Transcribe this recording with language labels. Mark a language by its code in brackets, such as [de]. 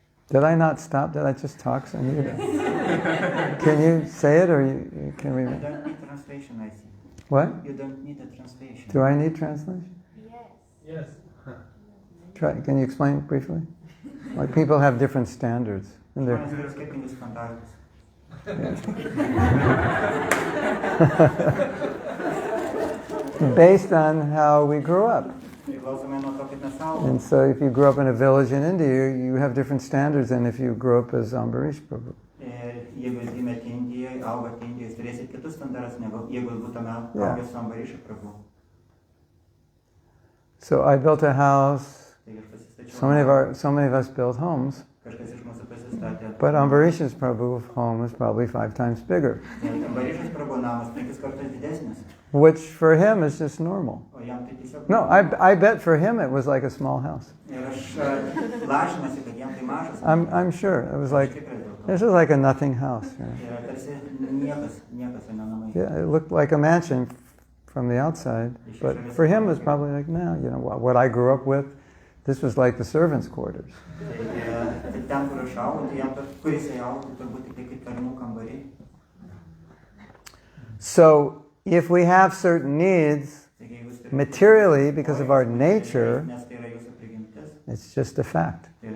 [en] Did I not stop? Did I just talk? Can you say it, or can we? You don't need translation, I think. What? You don't need a translation. Do I need translation? Yes. Try. Can you explain briefly? Like people have different standards, and they're. [lt] Žmonės turi skirtingus standartus. [en] Based on how we grew up. [lt] Priklausomai nuo to, kaip mes augome. [en] And so if you grew up in a village in India, you have different standards than if you grew up as Ambarish Prabhu. [lt] Jeigu jūs gimėte Indijoje, augote Indijoje, jūs turėsite kitus standartus, negu jeigu jūs būtumėte augę su Ambariša Prabhu. [en] So I built a house. [lt] Taigi aš pasistačiau. [en] So many of us built homes. [lt] Kažkas iš mūsų pasistatė. [en] But Ambarish's Prabhu's home is probably 5 times bigger. [lt] Ambarišas Prabhu namas 5 kartus didesnis. [en] Which for him is just normal. [lt] O jam tai tiesiog. [en] No, I bet for him it was like a small house. [lt] Ir aš lažinasi, kad jam tai mažas. [en] I'm sure. It was like, this is like a nothing house. You know? [lt] Ir tarsi niekas, o ne namai. [en] Yeah, it looked like a mansion from the outside. But for him it was probably like, no, you know, what I grew up with, this was like the servants' quarters. [lt] Ten, kur aš augau, tai jam kuris augo, tai turbūt tik kaip tarnų kambariai. [en] So, if we have certain needs, materially, because of our nature, it's just a fact.